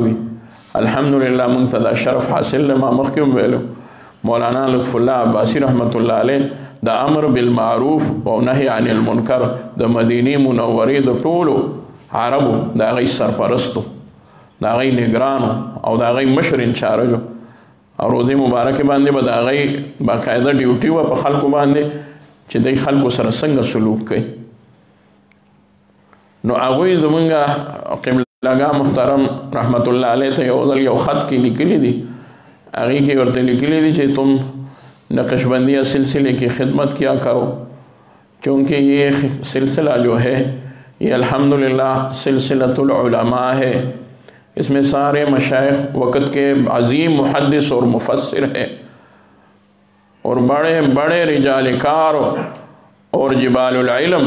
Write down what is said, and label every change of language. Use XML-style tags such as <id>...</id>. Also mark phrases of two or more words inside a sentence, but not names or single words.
<ps>وي الحمدلله موږ ته دا شرف حاصل دی ما مخکې هم ویلو مولانا لطف الله عباسی</ps> <ar>رحمت الله علیه</ar> <ps>د</ps> <ar>امر بالمعروف</ar> <ps>او</ps> <ar>نهی عن المنکر</ar> <ps>د مدینې منورې د ټولو عربو د هغې سرپرستو د هغې نګرانو او د هغې مشر انچارجو او روزې مبارکې باندې به د هغې باقاعده ډیوټي وه په خلکو باندې چې دی خلکو سره څنګه سلوک کوي نو هغوی زمونږ قبلهګاه محترم</ps> <ar>رحمت الله علیه</ar> <ps>ته یو ځل یو خط کې لیکلي دي هغې کې ورته لیکلي دي چې</ps> <ur>تم نقشبندیہ سلسلے کی خدمت کیا کرو چونکہ یہ سلسلہ جو ہے یہ الحمدللہ</ur> <ar>سلسلۃ العلماء</ar> <ur>ہے اس میں سارے مشائخ وقت کے عظیم محدث اور مفسر ہیں اور بڑے بڑے رجال کار اور</ur> <ar>جبال العلم</ar>